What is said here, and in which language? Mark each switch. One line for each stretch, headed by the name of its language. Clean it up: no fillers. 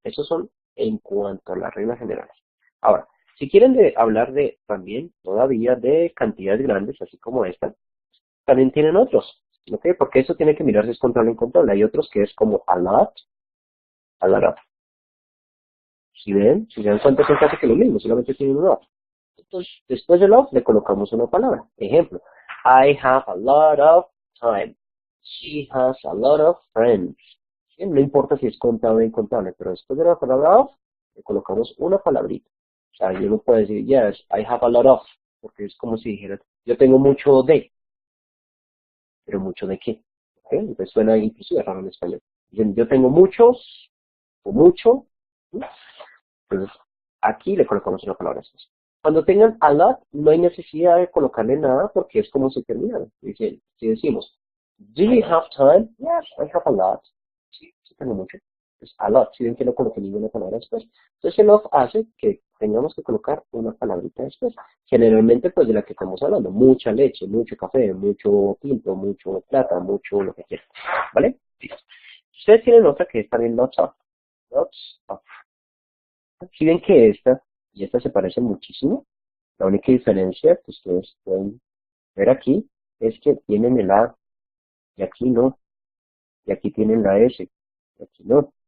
Spanish: Esos son en cuanto a las reglas generales. Ahora, si quieren hablar de también todavía de cantidades grandes, así como esta, también tienen otros. ¿Ok? Porque eso tiene que mirarse es contable en contable. Hay otros que es como a lot of. Si ven, si se dan cuenta son casi que lo mismo, solamente tienen un of. Entonces, después del of le colocamos una palabra.
English: Ejemplo, I have a lot of time. She has a lot of friends.
Spanish: ¿Sí? No importa si es contable o incontable, pero después de la palabra of, le colocamos una palabrita. O sea, yo no puedo decir,
English: yes, I have a lot of,
Spanish: porque es como si dijera, yo tengo mucho de, pero mucho de qué. ¿Ok? Entonces suena inclusive raro en español. Dicen, yo tengo muchos, o mucho, ¿sí? Entonces, aquí le colocamos una palabra después. Cuando tengan a lot, no hay necesidad de colocarle nada porque es como se termina. Si decimos,
English: do you have time? Yes, I have a lot.
Spanish: Sí, sí tengo mucho. Pues a lot, si ven que no coloqué ninguna palabra después. Entonces el of hace que tengamos que colocar una palabrita después. Generalmente, pues de la que estamos hablando. Mucha leche, mucho café, mucho tinto, mucho plata, mucho lo que quieran. ¿Vale? Listo. Ustedes tienen otra que es también lots of. Lots of. Si ven que esta y esta se parecen muchísimo, la única diferencia que ustedes pueden ver aquí es que tienen el A y aquí no, y aquí tienen la S y aquí no.